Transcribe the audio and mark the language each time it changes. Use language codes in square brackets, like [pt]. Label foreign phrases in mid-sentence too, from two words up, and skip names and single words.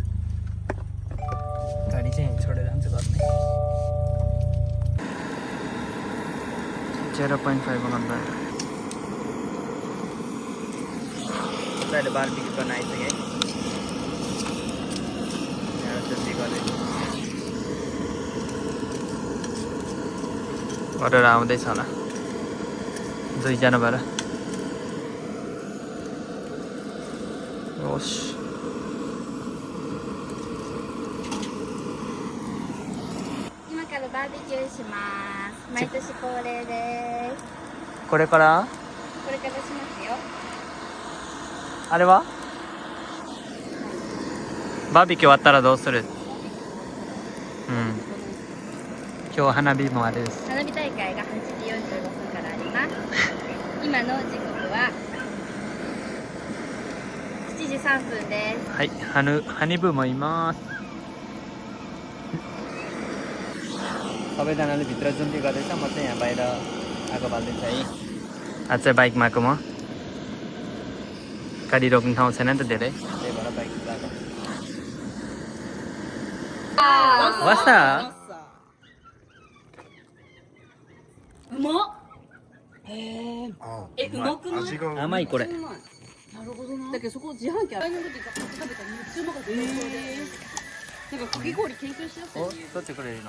[ne] गाडी चाहिँ छोडेर जान्छु घरमै। 0.5 गर्दा अहिले बारबिक्यू गर्न आइसक्यो है। जुम्बी गरेर आउँदैछ होला दुईजना भएर। ओस [ja] 今からバーベキューします。毎年恒例です。これからこれからしますよ。あれはバーベキュー終わったらどうする？今日花火もあるです。花火大会が8時45分からあります。今の時刻は7時3分です。はい、ハニブもいます。 [ne] सबैजनाले भित्र जुम्बी गर्दैछ, म चाहिँ यहाँ बाहिर आगो बाल्दैछु है। आज चाहिँ बाइकमा आएको म। गाडी रोक्ने ठाउँ छैन नि त धेरै, त्यही भएर बाइक चलाएको। वास्ता [ja] うまっ。うまくない？甘いこれ。なるほどな。だけどそこ自販機ある。食べたらめっちゃうまかった。なんかかき氷研究しやすい。お、どっちくれるの？